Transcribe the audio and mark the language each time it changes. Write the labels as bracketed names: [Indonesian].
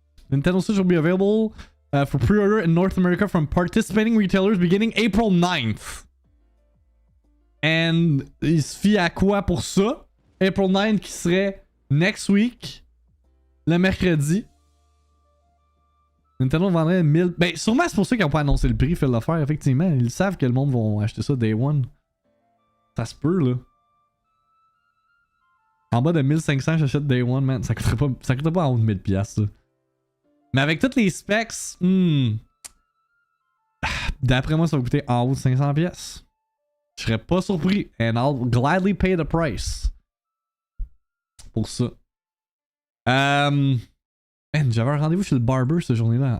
[English] Nintendo Switch will be available for pre-order in North America from participating retailers beginning April 9th. [French] And il se fie à quoi pour ça? April 9th qui serait [English] next week, [French] le mercredi. Nintendo vendrait 1000... Ben, sûrement c'est pour ça qu'ils n'ont pas annoncé le prix, fait l'affaire, effectivement. Ils savent que le monde va acheter ça day one. Ça se peut, là. En bas de 1500, j'achète day one, man. Ça coûterait pas en haut de 1000$, ça. Mais avec toutes les specs, d'après moi, ça va coûter en haut de 500$. Je serais pas surpris. [English] And I'll gladly pay the price. [French] Pour ça. Man, j'avais un rendez-vous chez le barber cette journée-là.